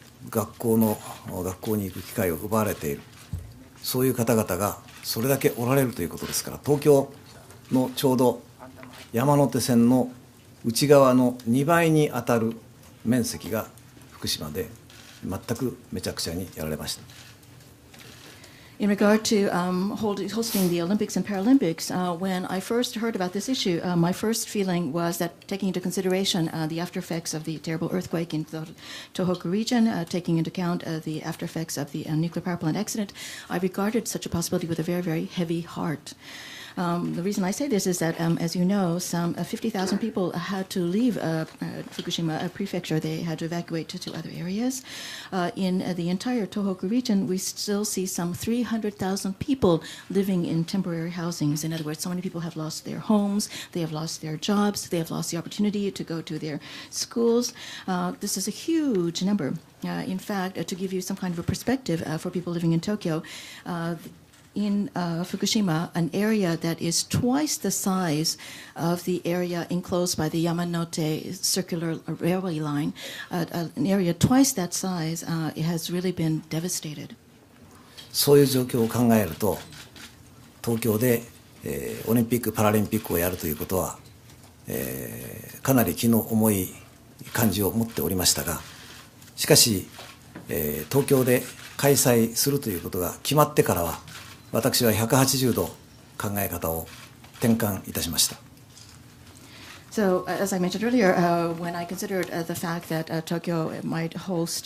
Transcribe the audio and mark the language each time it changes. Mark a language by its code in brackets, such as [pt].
[ja] 学校に行く機会を奪われている、そういう方々がそれだけおられるということですから、東京のちょうど山手線の内側の2倍に当たる面積が福島で全くめちゃくちゃにやられました。 [en] In regard to hosting the Olympics and Paralympics, when I first heard about this issue, my first feeling was that taking into consideration the after effects of the terrible earthquake in the Tohoku region, taking into account the after effects of the nuclear power plant accident, I regarded such a possibility with a very, very heavy heart. The reason I say this is that, as you know, some 50,000 people had to leave Fukushima prefecture. They had to evacuate to other areas. In the entire Tohoku region, we still see some 300,000 people living in temporary housings. In other words, so many people have lost their homes, they have lost their jobs, they have lost the opportunity to go to their schools. This is a huge number. In fact, to give you some kind of a perspective for people living in Tokyo, in Fukushima, an area that is twice the size of the area enclosed by the Yamanote circular railway line, an area twice that size, has really been devastated. [ja] そういう状況を考えると、東京で、オリンピック・パラリンピックをやるということは、かなり気の重い感じを持っておりましたが、しかし、東京で開催するということが決まってからは、私は180度考え方を転換いたしました。 [en] So, as I mentioned earlier, when I considered the fact that Tokyo might host